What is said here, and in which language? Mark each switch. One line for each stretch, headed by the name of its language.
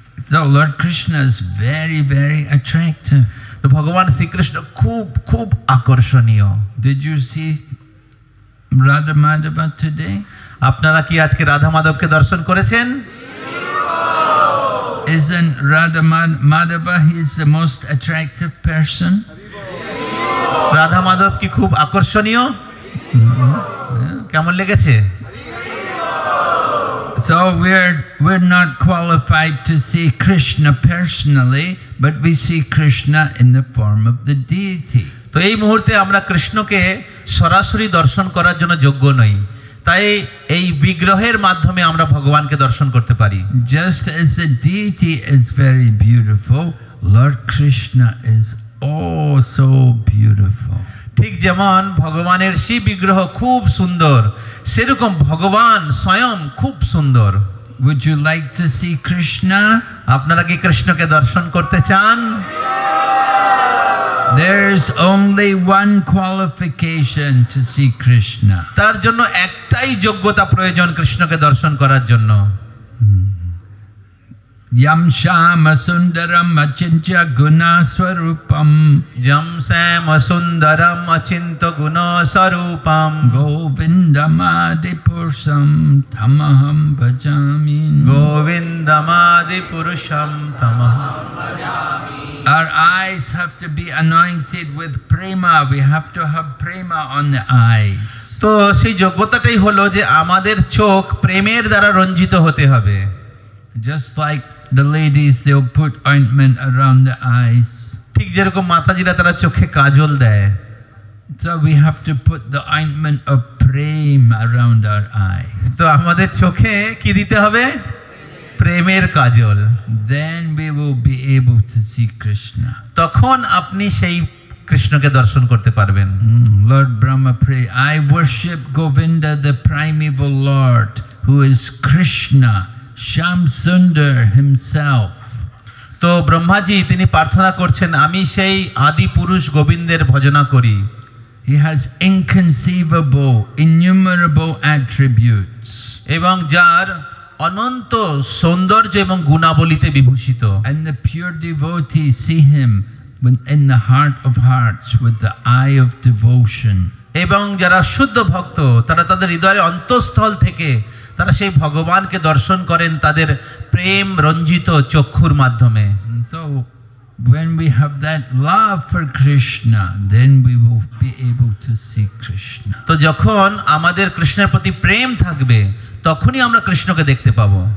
English: So Lord Krishna is very, very attractive.
Bangla: তো ভগবান শ্রীকৃষ্ণ খুব খুব আকর্ষণীয়।
English: Did you see Radha Madhava today?
Bangla: আপনারা কি আজকে রাধা মাধবকে দর্শন করেছেন?
English: Isn't Radha Madhava, he is the most attractive person?
Bangla: Radha Madhav কি খুব আকর্ষণীয়? কেমন লেগেছে?
English: So we're not qualified to see Krishna personally, but we see Krishna in the form of the deity.
Bangla: তো এই মুহূর্তে আমরা কৃষ্ণকে সরাসরি দর্শন করার জন্য যোগ্য নই, তাই এই বিগ্রহের মাধ্যমে আমরা ভগবানকে দর্শন করতে পারি।
English: Just as the deity is very beautiful, Lord Krishna is so beautiful.
Bangla: ঠিক যেমন ভগবানের সেই বিগ্রহ খুব সুন্দর, সেরকম ভগবান স্বয়ং খুব সুন্দর।
English: Would you like to see Krishna?
Bangla: আপনারা কি কৃষ্ণকে দর্শন করতে চান?
English: There's only one qualification to see Krishna.
Bangla: তার জন্য একটাই যোগ্যতা প্রয়োজন কৃষ্ণকে দর্শন করার জন্য।
Sanskrit: Yam Shama Sundaram Achintya Guna Swarupam যম শ্যাম সুন্দরম অচিন্ত গুণ Swarupam Govindamadi Purusham Tamaham Bhajami. গোবিন্দমাদি পুরুষম তমঃ।
English: Our eyes have to be anointed with prema. We have to have prema on the eyes.
Bangla: তো সেই যোগ্যতাটাই হলো যে আমাদের চোখ প্রেমের দ্বারা রঞ্জিত হতে হবে।
English: Just like the ladies, they'll put ointment around the eyes.
Bangla: ঠিক যেরকম মাতাজিরা তারা চোখে কাজল দেয়,
English: So we have to put the ointment of prema around our eyes.
Bangla: তো আমাদের চোখে কি দিতে হবে? প্রেমের কাজল।
English: Then we will be able to see Krishna.
Bangla: তখন আপনি সেই কৃষ্ণকে দর্শন করতে পারবেন।
English: Lord Brahma pray, I worship Govinda, the primeval Lord, who is Krishna, Sham Sundar himself.
Bangla: তো ব্রহ্মাজি তিনি প্রার্থনা করছেন, আমি সেই আদি পুরুষ গোবিন্দের ভজনা করি।
English: He has inconceivable, innumerable attributes.
Bangla: এবং যার অনন্ত সৌন্দর্য এবং গুণাবলীতে বিভূষিত।
English: And the pure devotees see him in the heart of hearts with the eye of devotion.
Bangla: এবং যারা শুদ্ধ ভক্ত তারা তাদের হৃদয়ের অন্তঃস্থল থেকে তারা সেই ভগবানকে দর্শন করেন তাদের প্রেম রঞ্জিত চক্ষুর মাধ্যমে।
English: And so when we have that love for Krishna, then we will be able to see Krishna.
Bangla: তো যখন আমাদের কৃষ্ণের প্রতি প্রেম থাকবে তখনই আমরা কৃষ্ণকে দেখতে পাবো।